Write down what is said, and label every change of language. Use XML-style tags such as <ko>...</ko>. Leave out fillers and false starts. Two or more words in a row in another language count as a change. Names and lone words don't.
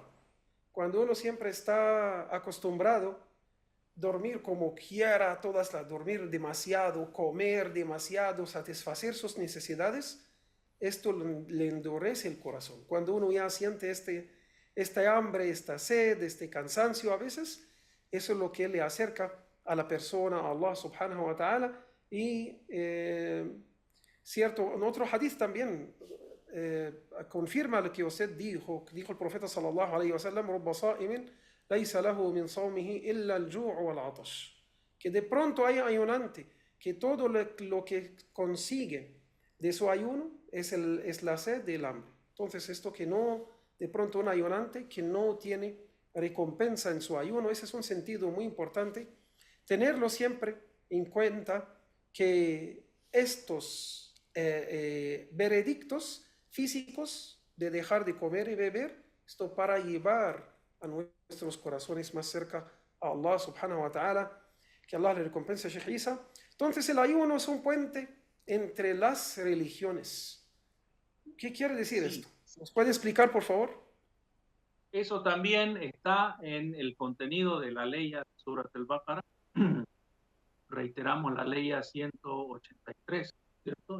<es>Cuando uno siempre está acostumbrado a dormir como quiera, dormir demasiado, comer demasiado, satisfacer sus necesidades, esto le endurece el corazón. Cuando uno ya siente esta hambre, esta sed, este cansancio a veces, eso es lo que le acerca a la persona,</es> <ar>a الله سبحانه وتعالى.</ar> <es>Y cierto, en otro hadith también confirma lo que usted dijo el profeta</es> <ar>صلى الله عليه وسلم, رب صائم ليس له من صومه إلا الجوع والعطش,</ar> <es>que de pronto hay ayunante que todo lo que consigue de su ayuno es la sed y el hambre. Entonces esto que no, de pronto un ayunante que no tiene recompensa en su ayuno, ese es un sentido muy importante, tenerlo siempre en cuenta, que estos veredictos físicos de dejar de comer y beber, esto para llevar a nuestros corazones más cerca a</es> <ar>الله سبحانه وتعالى,</ar> <es>que Allah le recompense a Sheikh Isa. Entonces el ayuno es un puente entre las religiones. ¿Qué quiere decir esto? ¿Nos puede explicar, por favor? Eso también está en el contenido de la ley de Surat al-Baqarah. Reiteramos la ley 183, ¿cierto?</es>